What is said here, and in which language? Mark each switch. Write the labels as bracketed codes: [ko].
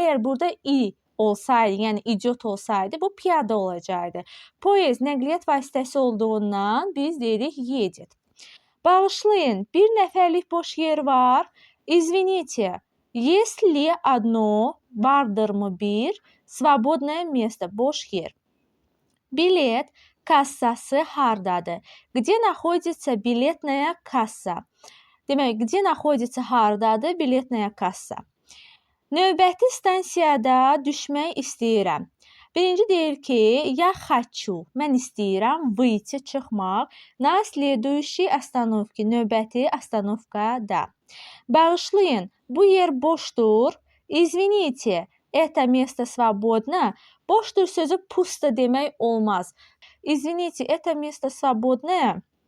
[az] Əgər burada I olsaydı, yəni idiot olsaydı, bu piyada olacaqdı. Poyez nəqliyyat vasitəsi olduğundan biz deyirik едет. Bağışlayın, bir nəfərlik boş yer var. [ru] Извините, есть ли одно, [az] vardırmı bir, [ru] свободное место, [az] boş yer. Bilet kassası hardadır? [ru] Где находится билетная kassa? [az] Demək, [ru] где находится [az] hardadır [ru] билетная [az] kassa? Növbəti stansiyada düşmək istəyirəm. Birinci deyir ki, [ru] я хочу, [az] mən istəyirəm [ru] выйти, [az] çıxmaq. [ru] На следующей остановке, [az] növbəti [ru] остановкada. [az] Bağışlayın, bu yer boşdur. [ru] Извините, это место свободно. [az] Boşdur sözü пусто demək olmaz. [ru] Извините, это место свободное.